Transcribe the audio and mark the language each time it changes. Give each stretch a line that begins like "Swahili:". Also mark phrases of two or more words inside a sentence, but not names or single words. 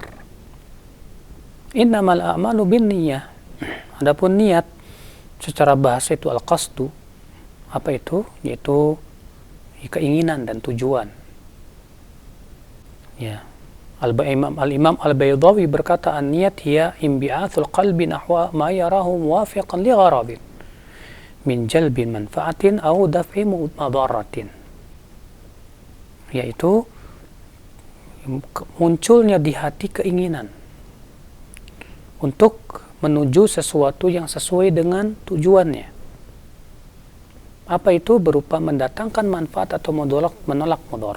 Arabic: إنما الأعمال بالنية.
Indonesian: Adapun niat secara bahasa itu al-qasdu. Apa itu? Yaitu keinginan dan tujuan. Ya. Al-Imam Al-Baydawi berkata,
Arabic: النية هي انبعاث القلب نحو ما يراه موافقا لغرض من جلب منفعة أو دفع مضرة.
Indonesian: Yaitu munculnya di hati keinginan untuk menuju sesuatu yang sesuai dengan tujuannya. Apa itu? Berupa mendatangkan manfaat atau menolak mudarat.